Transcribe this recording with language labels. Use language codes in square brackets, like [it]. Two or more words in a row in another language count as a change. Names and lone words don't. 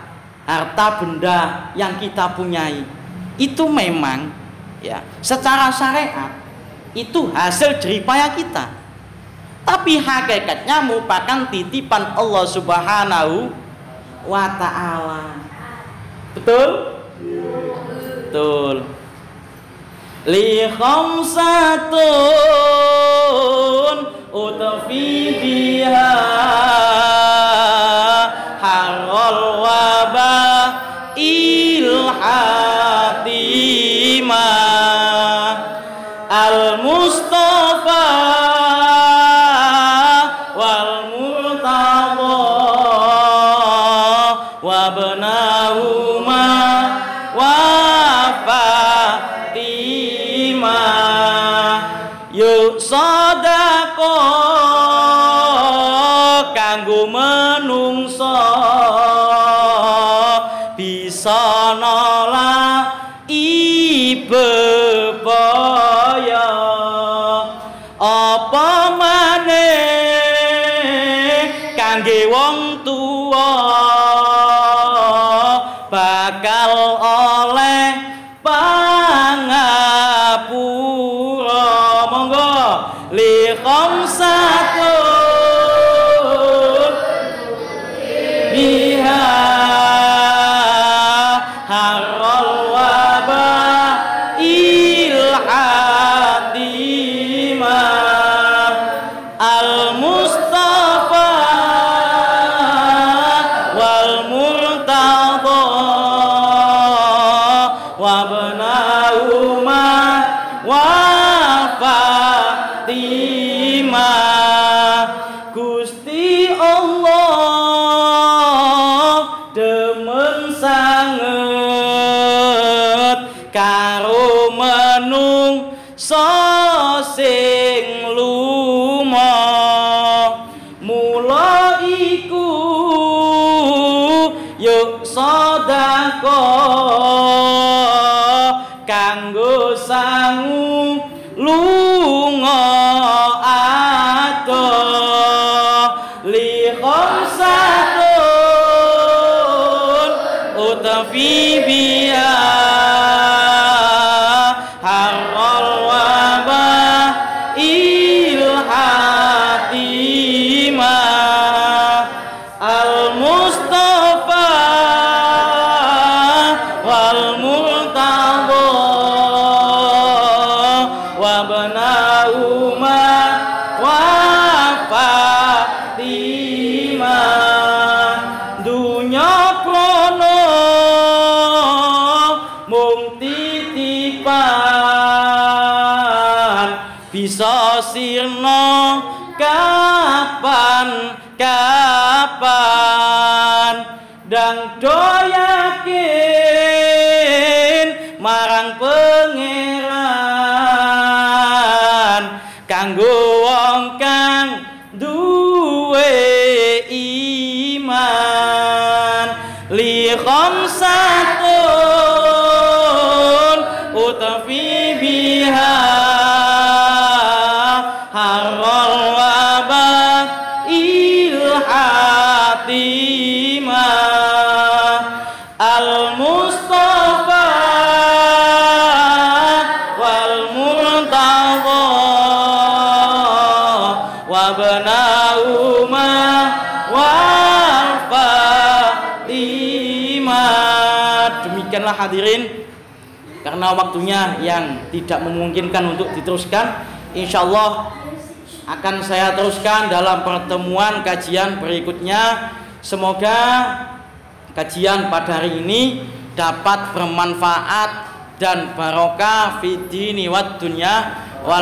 [id] Harta benda yang kita punyai itu memang ya secara syariat itu hasil jeripaya kita, tapi hakikatnya merupakan titipan Allah [ar] سبحانه وتعالى. [id] Betul? Betul. [ar] لي خمسة أطفي بها حر الوباء الحاطمة المصطفى والمرتضى وابناهما وفاطمة [jv] yuk sadaqo kanggo menungso bisa nolak ibebaya apa maneh kangge wong tuwa bakal oleh pangapura. [ar] Monggo لي خمسة بها حر الوباء الحاطمة المصطفى والمرتضى وابناهما وفاطمة. [jv] Gusti Allah demen sanget karo menungso sing lumo mula iku yuk sedekah kanggo sangu lunga adoh [ar] لي خمسة أطفي بها حر الوباء الحاطمة المصطفى والمرتضى وابناهما وفاطمة [jv] dunya prono mung titipan bisa sirna kapan dan do yakin marang pangeran kanggo wong kang duwe iman [ar] لي خمسة أطفي بها حر الوباء الحاطمة المصطفى والمرتضى وابناهما وفاطمة. [id] Demikianlah hadirin, karena waktunya yang tidak memungkinkan untuk diteruskan, insyaallah akan saya teruskan dalam pertemuan kajian berikutnya. Semoga kajian pada hari ini dapat bermanfaat dan barokah [ar] في الدين والدنيا و